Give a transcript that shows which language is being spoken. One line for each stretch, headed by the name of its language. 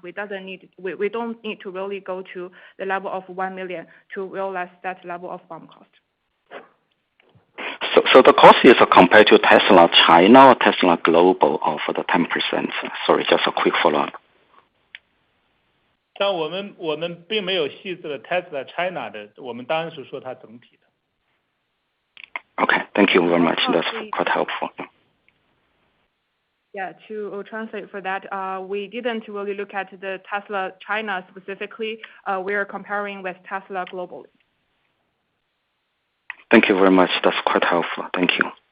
English: We don't need to really go to the level of 1 million to realize that level of BOM cost. So the cost is compared to Tesla China or Tesla Global for the 10%? Sorry, just a quick follow-up.
Chinese: 但我们并没有细致的 Tesla China 的，我们当然是说它整体的。
English: Okay, thank you very much. That's quite helpful. Yeah, to translate for that, we didn't really look at the Tesla China specifically. We are comparing with Tesla globally. Thank you very much. That's quite helpful. Thank you.